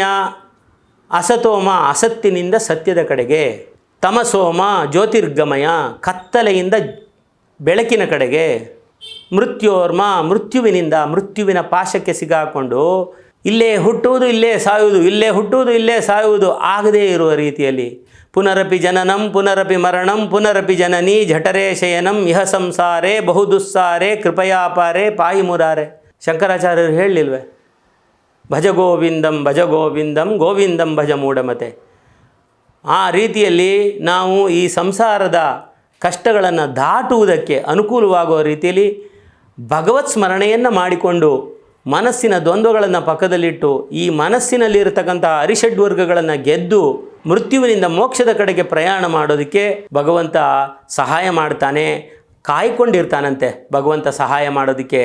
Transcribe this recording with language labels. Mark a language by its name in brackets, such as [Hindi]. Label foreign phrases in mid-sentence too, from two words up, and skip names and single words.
[Kannada] ಅಸತೋಮ ಅಸತ್ತಿನಿಂದ ಸತ್ಯದ ಕಡೆಗೆ, [Sanskrit] ತಮಸೋಮ ಜ್ಯೋತಿರ್ಗಮಯ [Kannada] ಕತ್ತಲೆಯಿಂದ ಬೆಳಕಿನ ಕಡೆಗೆ, ಮೃತ್ಯೋರ್ಮ ಮೃತ್ಯುವಿನಿಂದ ಮೃತ್ಯುವಿನ ಪಾಶಕ್ಕೆ ಸಿಗಾಕೊಂಡು ಇಲ್ಲೇ ಹುಟ್ಟುವುದು ಇಲ್ಲೇ ಸಾಯುವುದು, ಇಲ್ಲೇ ಹುಟ್ಟುವುದು ಇಲ್ಲೇ ಸಾಯುವುದು ಆಗದೇ ಇರುವ ರೀತಿಯಲ್ಲಿ [Sanskrit] ಪುನರಪಿ ಜನನಂ ಪುನರಪಿ ಮರಣಂ ಪುನರಪಿ ಜನನಿ ಜಠರೇ ಶಯನಂ ಇಹ ಸಂಸಾರೇ ಬಹುದುಸ್ಸಾರೇ ಕೃಪಯಾಪಾರೇ ಪಾಯಿ ಮುರಾರೆ. [Kannada] ಶಂಕರಾಚಾರ್ಯರು ಹೇಳಲಿಲ್ವೇ, [Sanskrit] ಭಜ ಗೋವಿಂದಂ ಗೋವಿಂದಂ ಭಜ ಮೂಢಮತೆ. [Kannada] ಆ ರೀತಿಯಲ್ಲಿ ನಾವು ಈ ಸಂಸಾರದ ಕಷ್ಟಗಳನ್ನು ದಾಟುವುದಕ್ಕೆ ಅನುಕೂಲವಾಗುವ ರೀತಿಯಲ್ಲಿ ಭಗವತ್ ಸ್ಮರಣೆಯನ್ನು ಮಾಡಿಕೊಂಡು ಮನಸ್ಸಿನ ದ್ವಂದ್ವಗಳನ್ನು ಪಕ್ಕದಲ್ಲಿಟ್ಟು ಈ ಮನಸ್ಸಿನಲ್ಲಿರತಕ್ಕಂಥ ಅರಿಷಡ್ವರ್ಗಗಳನ್ನು ಗೆದ್ದು ಮೃತ್ಯುವಿನಿಂದ ಮೋಕ್ಷದ ಕಡೆಗೆ ಪ್ರಯಾಣ ಮಾಡೋದಕ್ಕೆ ಭಗವಂತ ಸಹಾಯ ಮಾಡ್ತಾನೆ, ಕಾಯ್ಕೊಂಡಿರ್ತಾನಂತೆ ಭಗವಂತ ಸಹಾಯ ಮಾಡೋದಕ್ಕೆ.